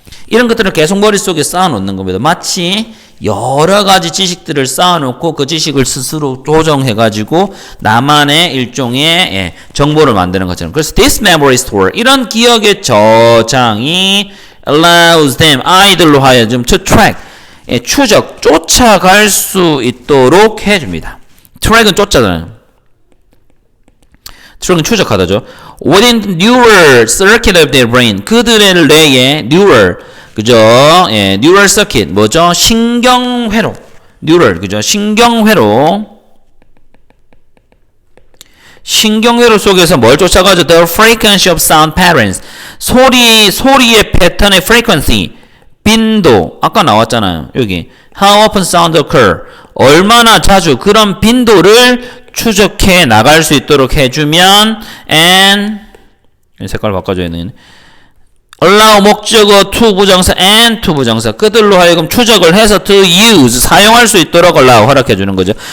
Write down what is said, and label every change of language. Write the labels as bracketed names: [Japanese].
[Korean] 이런 것들을 계속 머릿속에 쌓아놓는 겁니다. 마치 여러 가지 지식들을 쌓아놓고 그 지식을 스스로 조정해가지고 나만의 일종의 정보를 만드는 것처럼. 그래서 [English] this memory store [Korean] 이런 기억의 저장이 [English] allows them [Korean] 아이들로 하여금 to track 쫓아갈 수 있도록 해줍니다. track은 쫓아가는 트랙은 추적하다죠. [English] Within neural circuit of their brain [Korean] 그들의 뇌에 [English] neural 그죠? neural circuit 뭐죠? [Korean] 신경회로 neural 그죠? 신경회로 속에서 뭘 쫓아가죠? [English] The frequency of sound patterns [Korean] 소리의 패턴의 [English] frequency [Korean] 빈도 아까 나왔잖아요. 여기 [English] how often sound occur [Korean] 얼마나 자주 그런 빈도를 추적해 나갈 수 있도록 해주면 and 색깔 바꿔줘야 되네. allow 목적어 to 부정사 and to 부정사 그들로 하여금 추적을 해서 to use 사용할 수 있도록 allow 허락해주는 거죠.